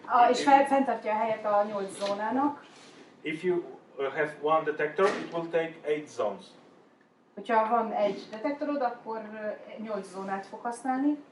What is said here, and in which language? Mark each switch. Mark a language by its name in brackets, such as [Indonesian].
[Hungarian] És fenntartja a helyet a 8 zónának. [English] If you have one detector, it will take 8 zones. [Hungarian] Hogyha van egy detektorod, akkor 8 zónát fog használni.